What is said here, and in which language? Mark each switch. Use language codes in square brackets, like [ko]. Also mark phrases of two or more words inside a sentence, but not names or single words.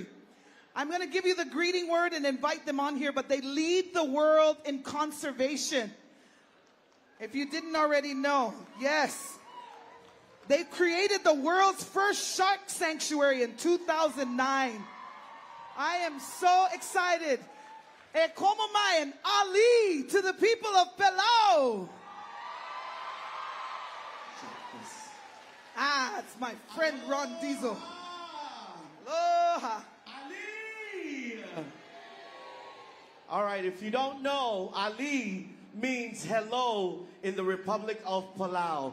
[en] I'm going to give you the greeting word and invite them on here, but they lead the world in conservation. If you didn't already know, yes. They created the world's first shark sanctuary in 2009. I am so excited. [haw] E como mai [en] Ali to the people of Palau. It's my friend Ron Diesel. Aloha. All right, if you don't know, Ali means hello in the Republic of Palau.